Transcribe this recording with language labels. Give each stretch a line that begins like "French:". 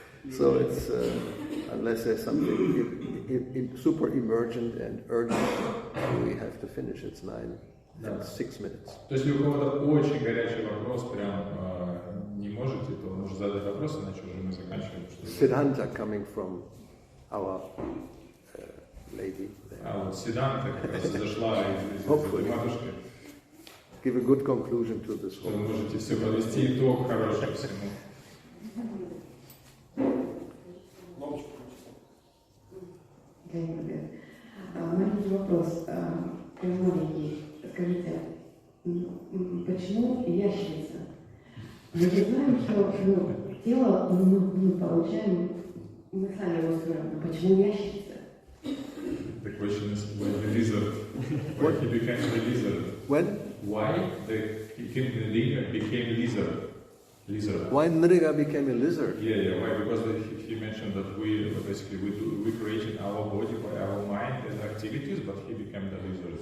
English: So it's, unless there's something super emergent and urgent, we have to finish. It's 9 and 6 minutes.
Russian: То есть, если у кого-то очень горячий вопрос, прям не можете, то можно задать вопрос, иначе уже мы заканчиваем.
English: Siddhanta coming from our lady.
Russian: А вот Сиддханта как раз зашла из матушки.
English: Give a good conclusion to this whole.
Russian: Вы можете все подвести итог хороший всему. Маленький вопрос, маленький. Скажите, почему ящерица? Мы же знаем, что тело мы получаем, мы сами его строим, но почему ящерица?
English: The question is when the lizard, why he became the lizard? When? Why the Nriga became lizard? Why Nriga became a lizard? Yeah. Why? Because he mentioned that we created our body by our mind and activities, but he became the lizard.